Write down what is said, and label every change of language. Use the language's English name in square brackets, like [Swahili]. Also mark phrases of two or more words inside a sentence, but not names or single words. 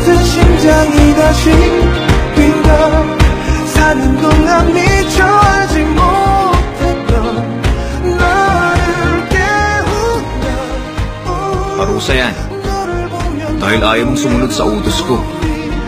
[Korean] 심장이 다시 뛴다 사는 동안 미처 알지 못했던 나를 깨운다 [Filipino] Parusa yan. Dahil ayaw mong sumunod sa utos ko.